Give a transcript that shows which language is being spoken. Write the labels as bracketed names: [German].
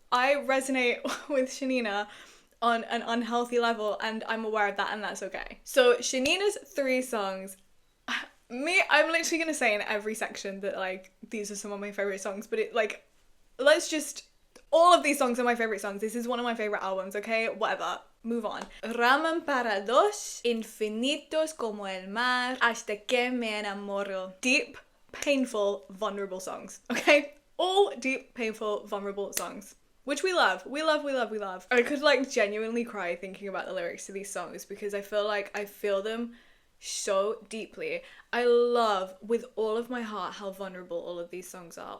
[English] I resonate with Shanina on an unhealthy level, and I'm aware of that, and that's okay. So Shanina's 3 songs, I'm literally gonna say in every section that, like, these are some of my favorite songs, but let's just All of these songs are my favorite songs. This is one of my favorite albums, okay? Whatever. Move on. [Spanish] Ramen para dos, infinitos como el mar, hasta que me enamoro. [English] Deep, painful, vulnerable songs, okay? All deep, painful, vulnerable songs. Which we love. We love, we love, we love. I could like genuinely cry thinking about the lyrics to these songs because I feel like I feel them so deeply. I love with all of my heart how vulnerable all of these songs are.